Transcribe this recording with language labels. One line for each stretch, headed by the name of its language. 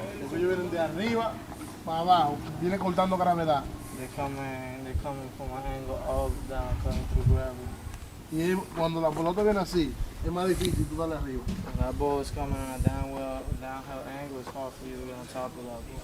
Spanish: Ellos vienen de arriba para abajo, viene cortando gravedad.
English: They coming from an angle all down, coming through gravity.
Spanish: Y cuando la pelota viene así, es más difícil tú darle arriba.
English: When that ball is coming on a downhill angle, it's hard for you to get on top of that ball.